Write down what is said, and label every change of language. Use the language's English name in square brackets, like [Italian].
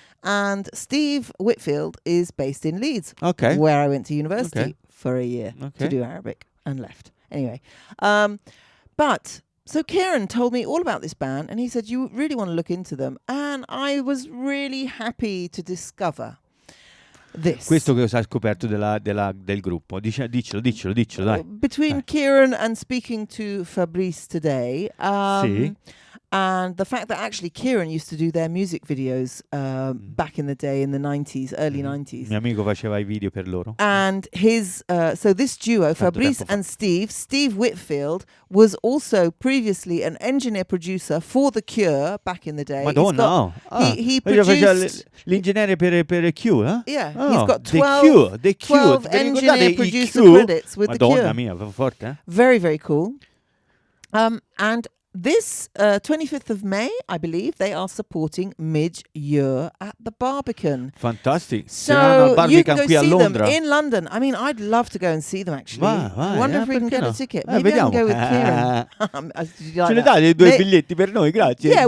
[English] And Steve Whitfield is based in Leeds, where I went to university for a year to do Arabic and left. Anyway, but... So Kieran told me all about this band, and he said, you really want to look into them. And I was really happy to discover this. [Italian] Questo che ho scoperto del gruppo. Diccelo, dai. [English] Between Kieran and speaking to Fabrice today, [Italian] sì. [English] And the fact that actually Kieran used to do their music videos back in the day, in the 90s, early 90s. [Italian] Mio amico faceva I video per loro. [English] And his, so this duo, Fabrice and Steve Whitfield, was also previously an engineer-producer for The Cure back in the day. [Italian] Madonna, [English] he produced... [Italian] L'ingegnere per Cure, eh? [English] Yeah, he's got 12 The Cure. 12 engineer-producer credits with The Cure. [Italian] Madonna mia, forte, eh? [English] Very, very cool. And this 25th of May, I believe, they are supporting Midge Ure at the Barbican. Fantastic. So you can go [Italian] qui a [English] see them [Italian] Londra. [English] in London. I mean, I'd love to go and see them, actually. [Italian] Vai, [English] I wonder if we can get a ticket. Maybe I can go with Kieran. [Italian] Ce ne dai due biglietti per noi, grazie.